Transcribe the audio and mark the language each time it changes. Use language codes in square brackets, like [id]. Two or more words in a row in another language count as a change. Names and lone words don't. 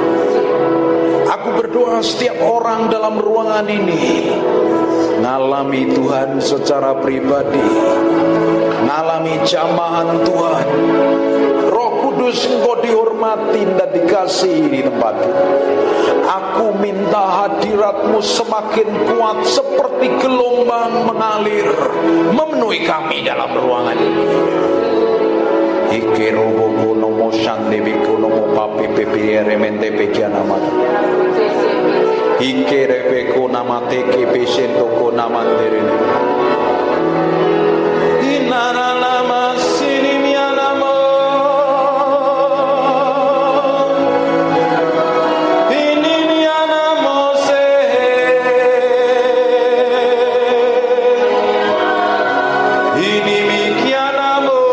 [id] Aku berdoa setiap orang dalam ruangan ini ngalami Tuhan secara pribadi, ngalami jamahan Tuhan. Roh Kudus, Engkau dihormati dan dikasihi di tempat ini. Aku minta hadirat-Mu semakin kuat seperti gelombang mengalir memenuhi kami dalam ruangan ini. Ike robo nomo shande biko nomo papi pepe remente pekiana mata. Ike rebeko nama teke pesento ko nama terene. Inara nama sini miana mo. Ini miana mo se. Ini mikiana mo.